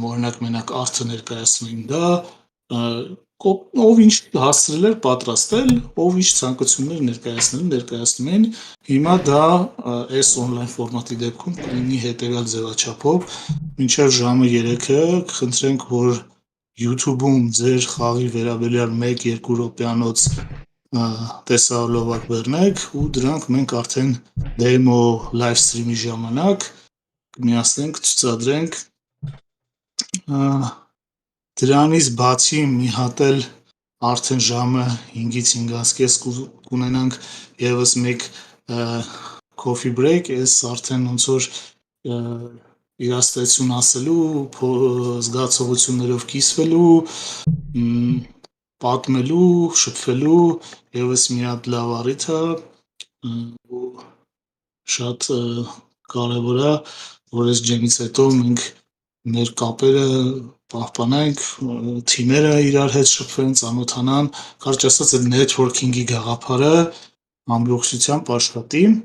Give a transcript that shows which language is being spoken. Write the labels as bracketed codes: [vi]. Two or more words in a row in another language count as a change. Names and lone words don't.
[hy] օրինակ մենակ արդը ներկայացնում էին դա, ով ինչ հասցրել էր պատրաստել, ով ինչ ցանկություններ ներկայացնում են, հիմա դա այս online ֆորմատի դեպքում կլինի հետևյալ ձևաչափով, մինչև ժամը 3-ը կխնդրենք, որ YouTube-ում ձեր խաղի վերաբերյալ 1-2 րոպեանոց տեսահոլովակ բռնեք ու դրանք մենք արդեն [en] demo live stream- [hy] ի ժամանակ կմիացնենք, ցուցադրենք։ Դրանից բացի մի հատ էլ արդեն ժամը 5-ից 5:30 կունենանք եւս մեկ [en] coffee break, [hy] այս արդեն ոնց որ իրաստեցություն ասելու, զգացողություններով կիսվելու, պատմելու, շփվելու եւս մի հատ լավ առիթ է ու շատ կարևոր է, որ այս ջեմից հետո մենք մեր կապերը պահպանենք, թիմերը իրար հետ շփվեն, ծանոթանան, կարճ ասած այդ networking-ի գաղափարը ամբողջությամբ աշխատի։